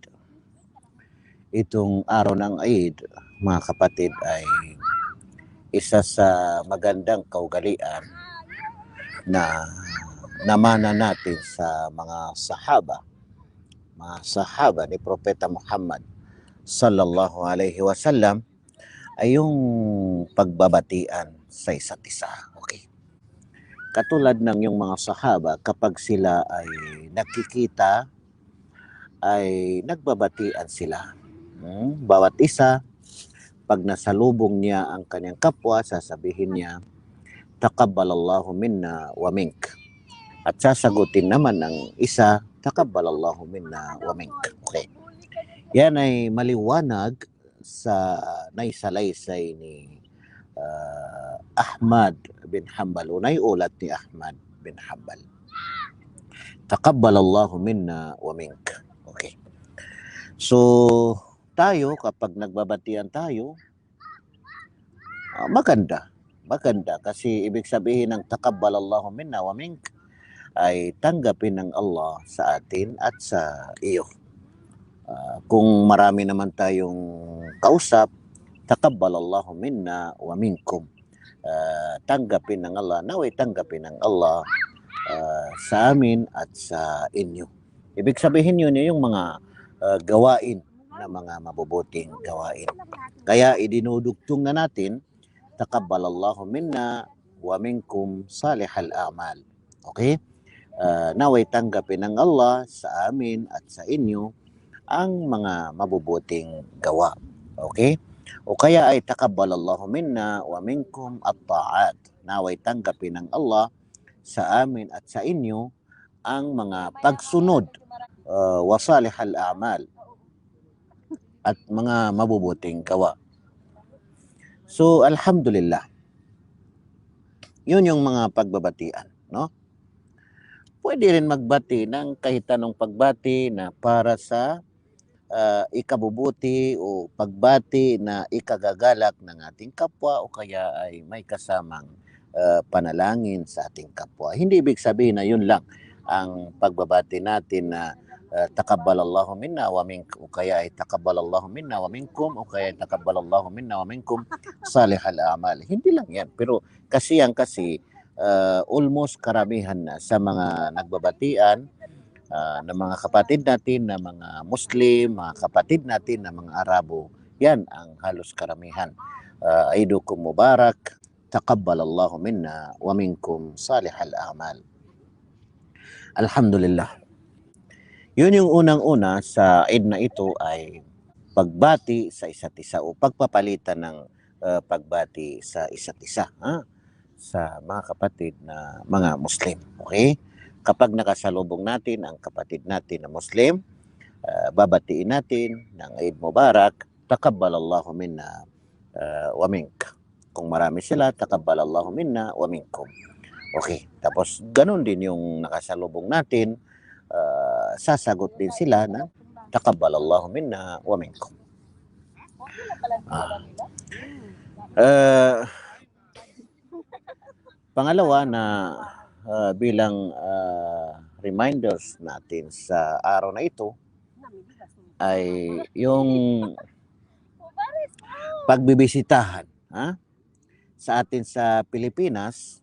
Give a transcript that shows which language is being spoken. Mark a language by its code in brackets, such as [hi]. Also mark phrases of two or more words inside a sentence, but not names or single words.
[tl] Itong araw ng Eid, mga kapatid, ay isa sa magandang kaugalian na namana natin sa mga sahaba ni Propeta Muhammad [ar] صلى الله عليه وسلم [tl] ay yung pagbabatian sa isa't isa. Okay. Katulad ng yung mga sahaba, kapag sila ay nakikita, ay nagbabatian sila. Bawat isa, pag nasalubong niya ang kanyang kapwa, sasabihin niya, [ar] "تقبل الله منا ومنك." [tl] At sasagutin naman ng isa, [ar] "تقبل الله منا ومنك." [tl] Okay. Yan ay maliwanag sa naisalaysay ni Ahmad bin Hanbal, o naiulat ni Ahmad bin Hanbal. [ar] "تقبل الله منا ومنك." Okay. [tl] So, tayo kapag nagbabatian tayo, maganda. Maganda kasi ibig sabihin ng [ar] تقبل الله منا ومنك [tl] ay tanggapin ng Allah sa atin at sa iyo. Kung marami naman tayong kausap, [ar] تقبل الله منا ومنكم. [tl] Tanggapin ng Allah, naway tanggapin ng Allah sa amin at sa inyo. Ibig sabihin yun yung mga gawain na mga mabubuting gawain. Kaya idinudugtong na natin, [ar] تقبل الله منا ومنكم صالح الأعمال. [tl] Okay? Naway tanggapin ng Allah sa amin at sa inyo ang mga mabubuting gawa. Okay? O kaya ay [ar] تقبل الله منا ومنكم الطاعات. [tl] Naway tanggapin ng Allah sa amin at sa inyo ang mga pagsunod [ar] وصالح الأعمال [tl] at mga mabubuting gawa. So, alhamdulillah. Yun yung mga pagbabatian, no? Pwede rin magbati ng kahit anong pagbati na para sa ikabubuti o pagbati na ikagagalak ng ating kapwa, o kaya ay may kasamang panalangin sa ating kapwa. Hindi ibig sabihin na yun lang ang pagbabati natin na [ar] تقبل الله منا ومنكم, [tl] o kaya ay [ar] تقبل الله منا ومنكم, [tl] o kaya ay [ar] تقبل الله منا ومنكم صالح الأعمال. [tl] Hindi lang yan, pero kasi almost karamihan na sa mga nagbabatian ng mga kapatid natin na mga Muslim, mga kapatid natin na mga Arabo, yan ang halos karamihan. [ar] عيدكم مبارك، تقبل الله منا ومنكم صالح الأعمال. Alhamdulillah. [tl] Yun yung unang-una sa Eid na ito ay pagbati sa isa't isa o pagpapalitan ng pagbati sa isa't isa sa mga kapatid na mga Muslim. Okay? Kapag nakasalubong natin ang kapatid natin na Muslim, babatiin natin ng [ar] عيد مبارك، تقبل الله منا ومنك. [tl] Kung marami sila, [ar] تقبل الله منا ومنكم. [tl] Okay, tapos ganun din yung nakasalubong natin, sasagot din sila na [ar] تقبل الله منا ومنكم. [tl] Pangalawa na bilang reminders natin sa araw na ito ay yung pagbibisitahan sa atin sa Pilipinas.